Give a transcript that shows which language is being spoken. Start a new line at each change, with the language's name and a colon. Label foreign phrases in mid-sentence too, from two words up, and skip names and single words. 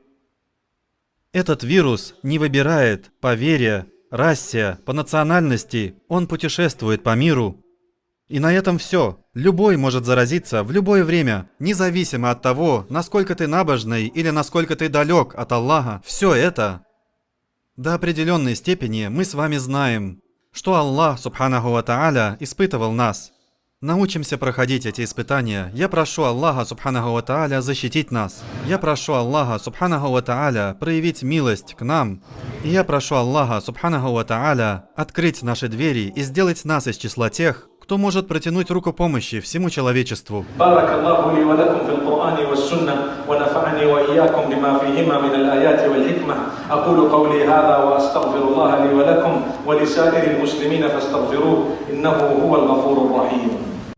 Russian: Этот вирус не выбирает по вере, расе, по национальности. Он путешествует по миру. И на этом все. Любой может заразиться в любое время, независимо от того, насколько ты набожный или насколько ты далек от Аллаха. Все это до определенной степени мы с вами знаем, что Аллах,
Arabic: سبحانه وتعالى,
Russian: испытывал нас. Научимся проходить эти испытания. Я прошу Аллаха,
Arabic: سبحانه وتعالى,
Russian: защитить нас. Я прошу Аллаха,
Arabic: سبحانه وتعالى,
Russian: проявить милость к нам. И я прошу Аллаха,
Arabic: سبحانه وتعالى,
Russian: открыть наши двери и сделать нас из числа тех, кто может протянуть руку помощи всему человечеству.
Arabic: بارك الله لي ولكم في القرآن والسنة ونفعني وإياكم بما فيهما من الآيات والحكمة. أقول قولي هذا وأستغفر الله لي ولكم ولسائر المسلمين فاستغفروه إنه هو الغفور الرحيم.